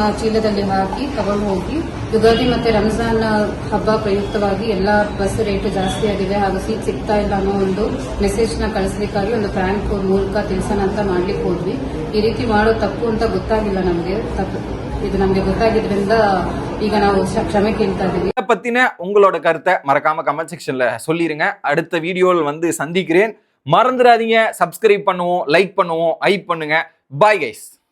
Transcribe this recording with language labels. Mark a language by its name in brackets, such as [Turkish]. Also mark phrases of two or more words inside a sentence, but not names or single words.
[Kannada] ಚೀಲದಲ್ಲಿ ಹಾಕಿ ತಗೊಂಡು ಹೋಗಿ ಯುಗಾದಿ ಮತ್ತೆ ರಂಜಾನ್ ಹಬ್ಬ ಪ್ರಯುಕ್ತವಾಗಿ ಎಲ್ಲ ಬಸ್ ರೇಟ್ ಜಾಸ್ತಿ ಆಗಿದೆ ಹಾಗೂ ಸೀಟ್ ಸಿಗ್ತಾ ಇಲ್ಲ ಅನ್ನೋ ಒಂದು ಮೆಸೇಜ್ ನ ಕಳಿಸ್ಲಿಕ್ಕಾಗಿ ಒಂದು ಪ್ರ್ಯಾಂಕ್ ಮೂಲಕ ತಿಳಿಸೋಣ ಅಂತ ಮಾಡ್ಲಿಕ್ಕೆ ಹೋದ್ವಿ. ಈ ರೀತಿ ಮಾಡೋ ತಪ್ಪು ಅಂತ ಗೊತ್ತಾಗಿಲ್ಲ ನಮಗೆ. [Tamil] இது நமக்கு [Kannada] ಗೊತ್ತಾಗಿದ್ರಿಂದ ಈಗ ನಾವು ಕ್ಷಮೆ ಕೇಳ್ತಾ ಇದೀವಿ. [Tamil] இதை பத்தின உங்களோட கருத்தை மறக்காம கமெண்ட் செக்ஷன்ல சொல்லிருங்க. அடுத்த வீடியோவில் வந்து சந்திக்கிறேன். மறந்துடாதீங்க, சப்ஸ்கிரைப் பண்ணுவோம், லைக் பண்ணுவோம், ஹைப் பண்ணுங்க. [English] bye guys.